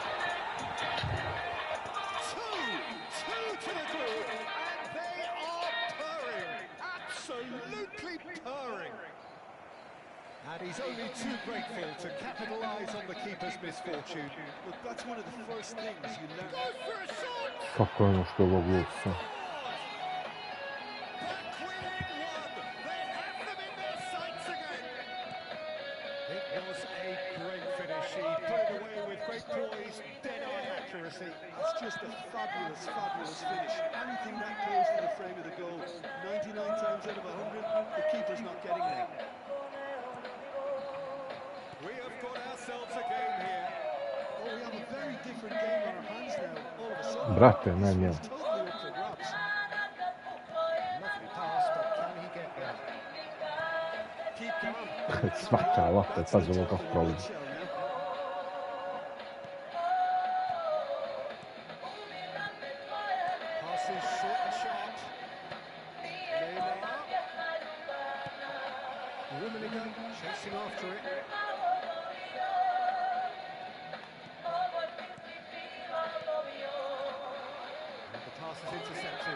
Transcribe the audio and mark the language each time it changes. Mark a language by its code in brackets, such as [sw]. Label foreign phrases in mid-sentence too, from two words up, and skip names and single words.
[en] Two to the good, and they are purring. Absolutely purring. And he's only too grateful to capitalise on the keeper's misfortune. Look, that's one of the first things you learn. Go for a shot! [sr] Spokojno što ovo glupo. [en] Back within one. They have them in their sights again. It was a great finish. He put it away with great poise, dead-on accuracy. It's just a fabulous, fabulous finish. Anything that close to the frame of the goal, 99 times out of 100, the keeper's not getting there. We have got ourselves a game here. Oh, we have a very different game on our hands now. All of a sudden, Brate, this ne, one's totally up for grabs. Lovely pass, but can he get there? Keep calm. [sr] Svaka lopta, [en] That's the [sr] pazi ovo [en] top kako of the prolazi. nutshell now. Pass is short and sharp. Neymar. Rummenigge chasing after it. And the pass is intercepted.